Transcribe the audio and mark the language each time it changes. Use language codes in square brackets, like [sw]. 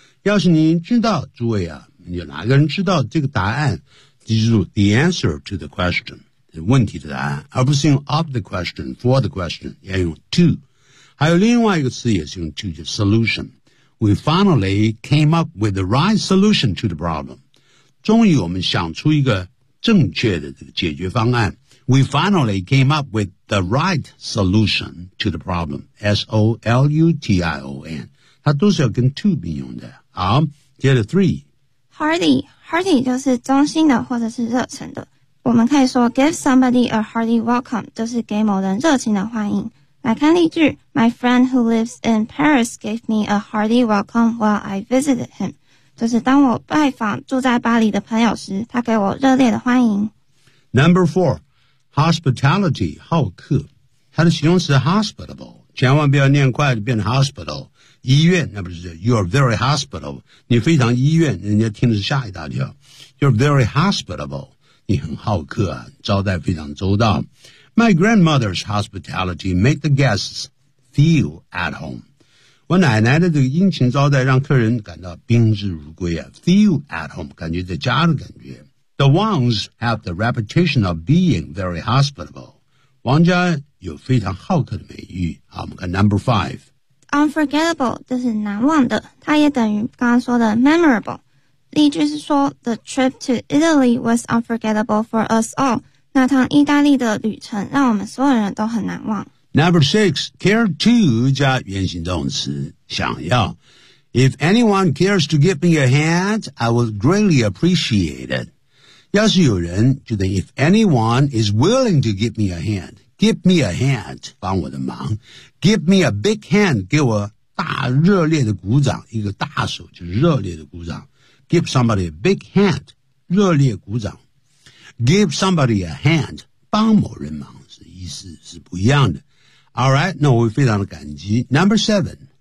[zh] 要是您知道，诸位啊，有哪个人知道这个答案，记住 [en] the answer to the question, [zh] 问题的答案，而不是用 [en] of the question, for the question, [zh] 要用 to. 还有另外一个词也是用 to, 就 solution. [en] We finally came up with the right solution to the problem. [zh] 终于我们想出一个正确的这个解决方案。 [en] We finally came up with the right solution to the problem. S-O-L-U-T-I-O-N. [zh] 它都是要跟 to 并用的。好，接着 three. Hearty. Hearty 就是衷心的或者是热诚的。我们可以说 [en] give somebody a hearty welcome, [zh] 就是给某人热情的欢迎。来看例句 [en] My friend who lives in Paris gave me a hearty welcome while I visited him. [zh] 就是当我拜访住在巴黎的朋友时他给我热烈的欢迎。 Number four. Hospitality, 好客，它的形容词 hospitable, 千万不要念快就变成 hospital, 医院，那不是 [en] you're very hospitable, [zh] 你非常医院，人家听的是吓一大跳 you're very hospitable, 你很好客啊，招待非常周到。 [en] My grandmother's hospitality made the guests feel at home. [zh] 我奶奶的这个殷勤招待让客人感到宾至如归啊 [en] feel at home, [zh] 感觉在家的感觉。 [en] The Wangs have the reputation of being very hospitable. [zh] 王家有非常好客的美誉。好，我们看 number five. Unforgettable, 就是难忘的。它也等于刚刚说的 memorable. 例句是说 [en] The trip to Italy was unforgettable for us all. [zh] 那趟意大利的旅程让我们所有人都很难忘。 [en] Number six, care to [zh] 加原形动词想要。 [en] If anyone cares to give me a hand, I would greatly appreciate it. [zh] 要是有人觉得 [en] if anyone is willing to give me a hand, give me a hand, [zh] 帮我的忙 [en] give me a big hand, [zh] 给我大热烈的鼓掌一个大手就是热烈的鼓掌 [en] give somebody a big hand, [zh] 热烈鼓掌 [en] give somebody a hand, [zh] 帮某人忙是意思是不一样的 [en] Alright, [zh] 那我非常的感激 [en] Number seven